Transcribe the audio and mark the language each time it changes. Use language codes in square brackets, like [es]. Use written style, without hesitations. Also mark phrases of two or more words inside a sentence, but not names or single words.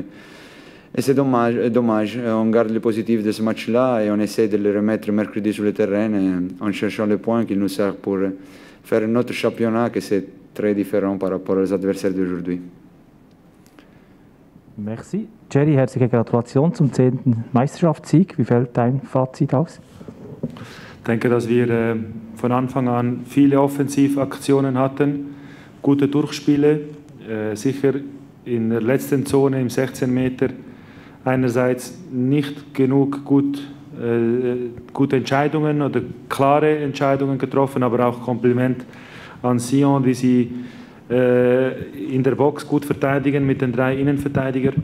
[fr] Et c'est dommage, on garde le positif de ce match-là et on essaie de le remettre mercredi sur le terrain en cherchant le point qui nous sert pour faire notre championnat, que c'est très différent par rapport aux adversaires d'aujourd'hui. Merci. [de] Jerry, herzliche Gratulation zum 10. Meisterschaftssieg. Wie fällt dein Fazit aus? Ich denke, dass wir von Anfang an viele Offensivaktionen hatten, gute Durchspiele, sicher in der letzten Zone im 16 Meter einerseits nicht genug gute Entscheidungen oder klare Entscheidungen getroffen, aber auch Kompliment an Sion, wie sie in der Box gut verteidigen mit den 3 Innenverteidigern.